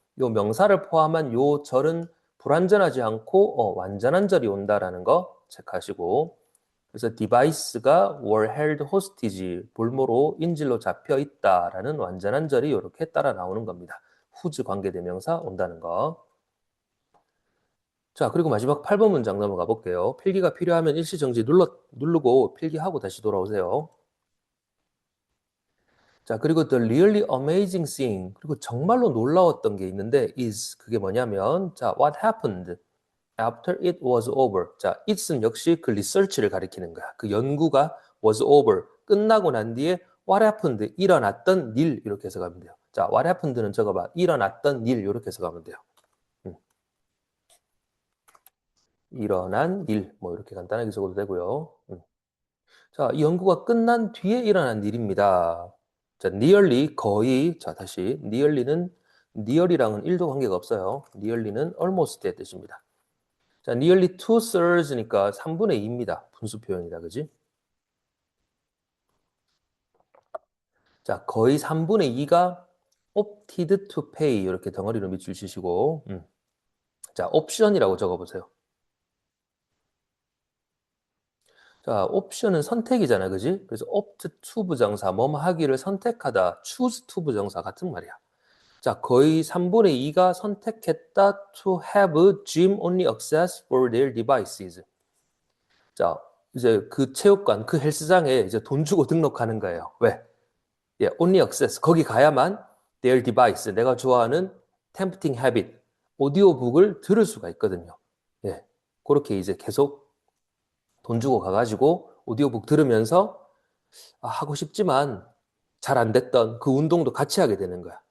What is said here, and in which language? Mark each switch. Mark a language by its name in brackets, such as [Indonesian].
[Korean] 요 명사를 포함한 요 절은 불완전하지 않고 완전한 절이 온다라는 거 체크하시고, 그래서 device가 were held hostage, 볼모로 인질로 잡혀 있다라는 완전한 절이 이렇게 따라 나오는 겁니다. whose 관계대명사 온다는 거. 자, 그리고 마지막 8번 문장 넘어가 볼게요. 필기가 필요하면 일시정지 누르고 필기하고 다시 돌아오세요. [English] 자, 그리고 the really amazing thing, [Korean] 그리고 정말로 놀라웠던 게 있는데 [English] is, [Korean] 그게 뭐냐면, [English] 자, what happened after it was over. [Korean] 자, it은 역시 그 리서치를 가리키는 거야. 그 연구가 was over, 끝나고 난 뒤에 what happened, 일어났던 일, 이렇게 해석하면 돼요. 자, what happened는 적어봐. 일어났던 일, 이렇게 해석하면 돼요. 일어난 일, 뭐 이렇게 간단하게 적어도 되고요. 자, 이 연구가 끝난 뒤에 일어난 일입니다. 자, nearly, 거의. 자, 다시 nearly랑은 1도 관계가 없어요. nearly는 almost의 뜻입니다. 자, nearly 2thirds니까 3분의 2입니다. 분수 표현이다, 그지? 자, 거의 3분의 2가 opted to pay, 이렇게 덩어리로 밑줄 치시고, 자, 옵션이라고 적어보세요. 자, 옵션은 선택이잖아, 그지? 그래서 opt to 부정사, 뭐뭐 하기를 선택하다, choose to 부정사 같은 말이야. 자, 거의 3분의 2가 선택했다 [English] to have gym only access for their devices. [Korean] 자, 이제 그 체육관, 그 헬스장에 이제 돈 주고 등록하는 거예요. 왜? 예, only access. 거기 가야만 their device, 내가 좋아하는 tempting habit, 오디오북을 들을 수가 있거든요. 예, 그렇게 이제 계속 돈 주고 가가지고 오디오북 들으면서 하고 싶지만 잘 안 됐던 그 운동도 같이 하게 되는 거야.